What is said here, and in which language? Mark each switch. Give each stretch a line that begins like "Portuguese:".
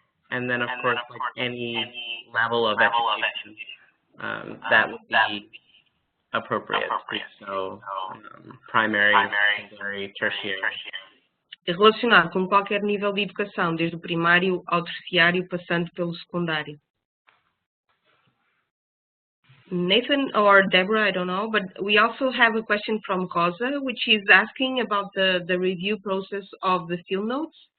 English: And then, of course, like any level of education that would be appropriate. So, primary, secondary, tertiary.
Portuguese: Relacionado com qualquer nível de educação, desde o primário ao terciário, passando pelo secundário.
English: Nathan or Deborah, I don't know, but we also have a question from Cosa, which is asking about the review process of the field notes.